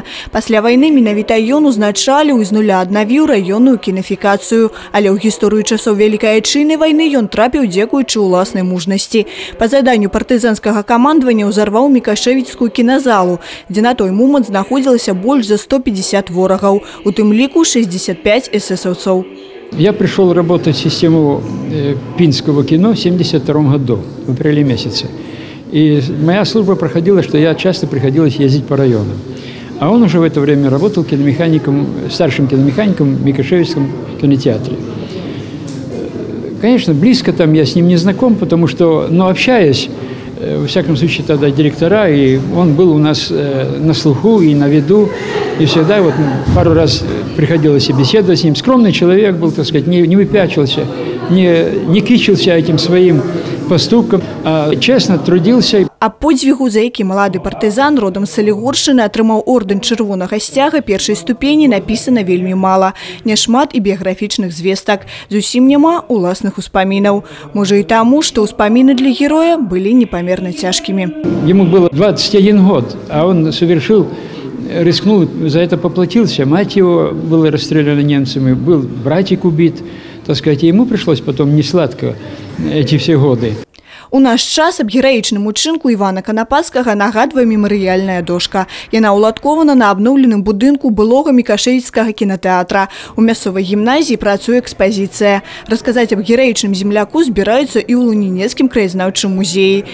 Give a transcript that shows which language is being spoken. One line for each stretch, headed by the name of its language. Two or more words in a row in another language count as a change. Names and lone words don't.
Belarusian: Пасля вайны менавіта ён узначаліў і з нуля аднавіў раённую кінафікацыю. Але ў гісторыю часоў Вялікай Айчыннай вайны ён трапіў дзякуючы ўласнай мужнасці. Па заданню партызанскага камандавання ўзарваў Мікашевіцкую кіназалу, дзе на той момант знаходзілася больш за 150 ворагаў, у тым ліку 65 эсэсаўцаў.
Russian: Я пришел работать в систему пинского кино в 1972 году, в апреле месяце. И моя служба проходила, что я часто приходилось ездить по районам. А он уже в это время работал киномехаником, старшим киномехаником в Микашевицком кинотеатре. Конечно, близко там я с ним не знаком, потому что, общаясь, во всяком случае, тогда директора, и он был у нас на слуху и на виду, и всегда вот пару раз приходилось и беседовать с ним. Скромный человек был, так сказать, не выпячивался, не кичился этим своим поступком, а честно трудился.
Belarusian: А подзвігу, за які малады партызан родам з Салігоршчыны атрымаў ордэн чырвонага сцяга першай ступені, напісана вельмі мала. Няшмат і біяграфічных звестак. Зусім няма уласных успамінаў. Можа і таму, што ўспаміны для героя былі непамерна цяжкімі.
Russian: Ему было 21 год, а он совершил, рискнул, за это поплатился. Мать его была расстреляна немцами, был братик убит, так сказать, и ему пришлось потом несладко эти все годы.
Belarusian: У наш час аб гераічным учынку Івана Канапацкага нагадвае мемарыяльная дошка. Яна ўладкована на абноўленым будынку былога Мікашевіцкага кінатэатра. У мясцовай гімназіі працуе экспазіцыя. Расказаць аб гераічным земляку збіраюцца і ў Лунінецкім краязнаўчым музеі.